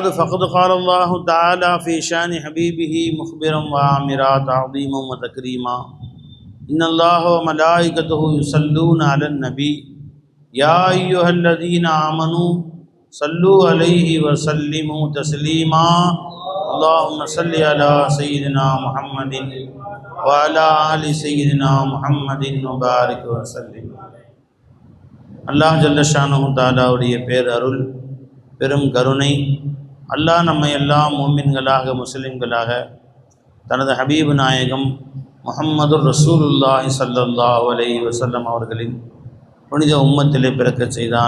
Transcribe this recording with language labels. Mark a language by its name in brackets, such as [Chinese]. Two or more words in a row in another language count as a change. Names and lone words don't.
[Arabic] فقد قال الله تعالى في شان حبيبه مخبرا وآمرا تعظيما وتكريما إن الله وملائكته يصلون على النبي يا أيها الذين آمنوا صلوا عليه وسلموا تسليما اللهم صل على سيدنا محمد وعلى آل سيدنا محمد وبارك وسلم. [Tamil] அல்லாஹ் [Arabic] جل شأنه تعالى [Tamil] பேரருள் பெரும் கருணை, அல்லாஹ் நம்மை எல்லாம் முஃமின்களாக முஸ்லிம்களாக தனது ஹபீபு நாயகம் முஹம்மது [Arabic] رسول الله صلى الله عليه وسلم [Tamil] அவர்களின் புனித உம்மத்திலே பிறக்க செய்தான்.